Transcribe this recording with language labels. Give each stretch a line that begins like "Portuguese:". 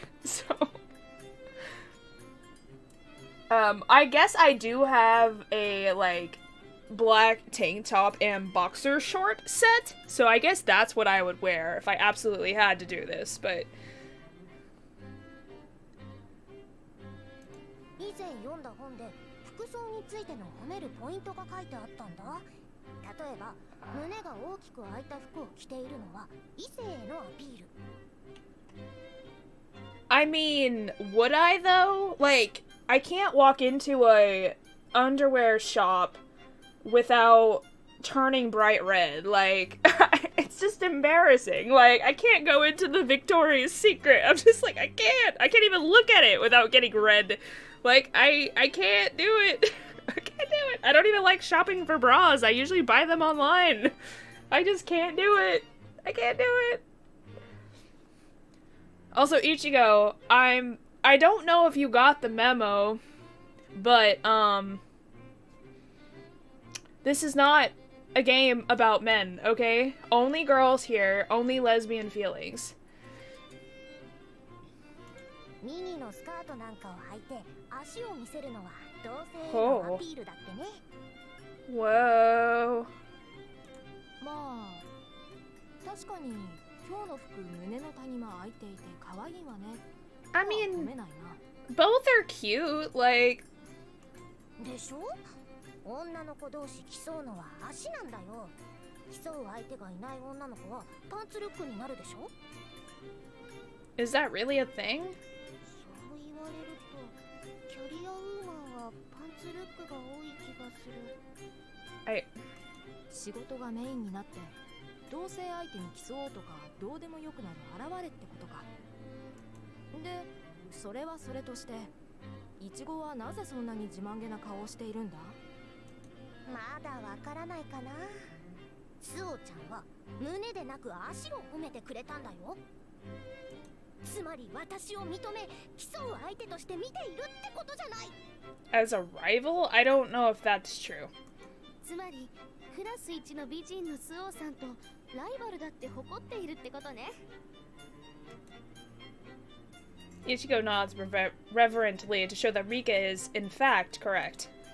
English: So, I guess I do have a, like, black tank top and boxer short set, so I guess that's what I would wear if I absolutely had to do this, but...
Japanese: 以前読んだ本で服装についての褒めるポイントが書いてあったんだ。例えば胸が大きく開いた服を着ているのは異性へのアピール。
English: I mean, would I though? Like, I can't walk into a underwear shop without turning bright red. Like, it's just embarrassing. Like, I can't go into the Victoria's Secret. I'm just like, I can't even look at it without getting red. Like, I can't do it. I can't do it. I don't even like shopping for bras. I usually buy them online. I just can't do it. I can't do it. Also, Ichigo, I don't know if you got the memo, but, this is not a game about men, okay? Only girls here, only lesbian feelings.
Japanese: ミニのスカートなんかを履いて足を見せるのは同性へのアピールだってね。
English: Whoa.
Japanese: まあ、確かに今日の服胸の谷間開いていて可愛いわね。
English: I mean, both are cute, like...
Japanese: でしょ？女の子同士競うのは足なんだよ。競う相手がいない女の子はパンツルックになるでしょ？
English: Is that really a thing?
Japanese: そう言われると、キャリアウーマンはパンツルックが多い気がする。仕事がメインになって同性相手に競おうとかどうでもよくなる現れってことか。で、それはそれとして、イチゴはなぜそんなに自慢げな顔をしているんだ？まだわからないかな。スオちゃんは胸でなく足を褒めてくれたんだよ。つまり私を認め、競う相手として見ているってことじゃない。
English: As a rival? I don't know if that's true.
Japanese: つまりクラス一の美人のスオさんとライバルだって誇っているってことね。
English: Ichigo nods reverently to show that Rika is, in fact, correct.